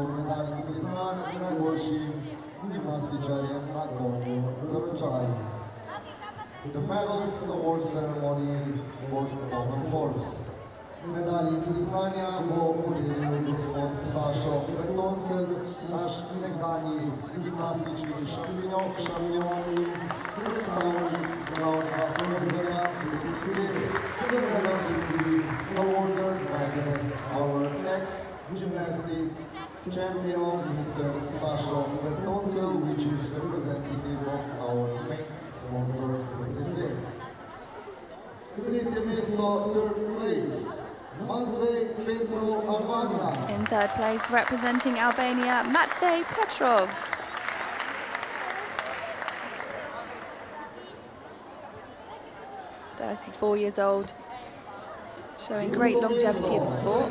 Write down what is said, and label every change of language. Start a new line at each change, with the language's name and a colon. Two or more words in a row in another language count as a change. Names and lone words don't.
Slovenian: medalj in priznanj najboljšim gimnastičarjem na konju za ročaj.
English: The medals award ceremony for pommel horse.
Slovenian: Medalji in priznanja bo podelil gospod Sašo Bertoncelj, naš nekdanji gimnastični šampion in predstavnik glavnega sponzorja TTC.
English: The medals will be awarded by our ex-gymnastic champion, Mr. Sašo Bertoncelj, which is representative of our main sponsor, TTC.
Slovenian: Tretje mesto,
English: third place, Matvey Petrov, Albania. In third place, representing Albania, Matvey Petrov. "34 years old, showing great longevity in the sport."